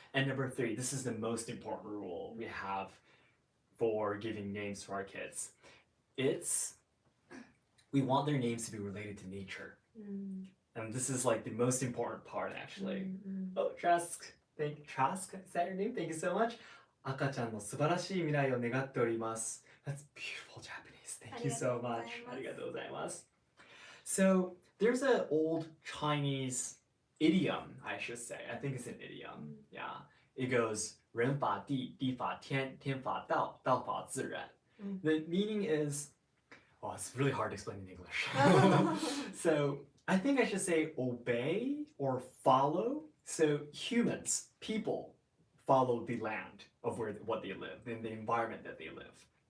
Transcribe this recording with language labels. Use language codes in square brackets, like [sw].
[en] And number 3, this is the most important rule we have for giving names to our kids. We want their names to be related to nature. And this is like the most important part, actually. Oh, Trask, Trask, is that your name? Thank you so much. [ja] 赤ちゃんの素晴らしい未来を願っております. [en] That's beautiful Japanese. Thank you so much. [ja] ありがとうございます. [en] So, there's an old Chinese idiom, I should say. I think it's an idiom. Yeah. It goes, [zh] 人法地, 地法天, 天法道, 道法自然. [en] The meaning is, oh, it's really hard to explain in English. So, I think I should say obey or follow. So, humans, people, follow the land of what they live, in the environment that they live.